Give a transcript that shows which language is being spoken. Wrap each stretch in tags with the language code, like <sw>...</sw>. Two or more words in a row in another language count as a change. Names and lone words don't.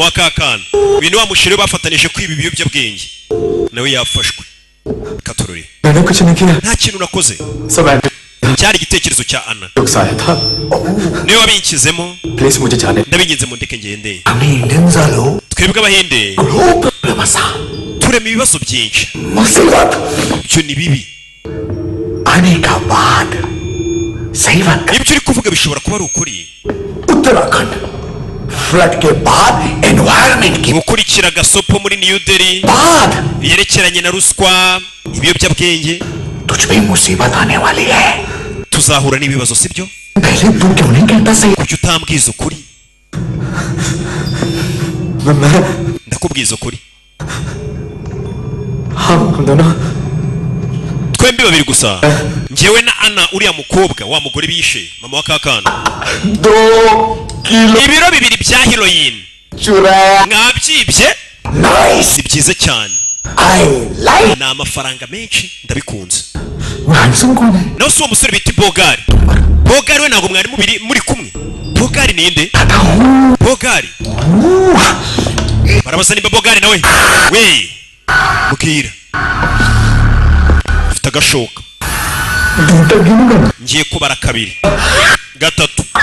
<rw>wa Kakana ibintu wa musheri bafatanije kwiba ibiyobyabwenge nawe yafashwe katururi nta kintu nakoze cyari igitekerezo cya Ana niwe wabinkizemo ndabinginze mu ndeke ngende twebwe abahinde turema ibibazo byinshi ibyo ni bibi ibyo uri kuvuga bishobora kuba ari ukuri</rw> <hi>उत्तराखंड फ्लड के बाद एनवायरनमेंट की</hi> <rw>gukurikira gasopo muri New Delhi yerekeranye na ruswa ibiyobyabwenge</rw> <hi>तुझ पे मुसीबत आने वाली है</hi> <rw>tuzahura n'ibibazo sibyo</rw> <hi>पहले तू क्यों नहीं कहता सही</hi> <rw>kuki utambwiza ukuri ndakubwiza ukuri</rw> <hi>हम दोनों</hi> <rw>twembi babiri gusa njyewe na Ana uriya mukobwa wa mugore bishe mama wa Kakana 2 kilo ibiro 2 bya heroin</rw> <hi>चुराया</hi> <rw>mwabyibye</rw> <hi>नाइस</hi> <rw>ni byiza cyane</rw> <en>I like</en> <rw>na amafaranga menshi ndabikunze</rw> <hi>हैंडसम कौन है</hi> <rw>nawe si uwo musore bita Bogari we ntabwo mwari muri kumwe Bogari ninde Bogari barabaza nimba Bogari nawe we mukira ufite agashoka ngiye kubara kabiri gatatu</rw>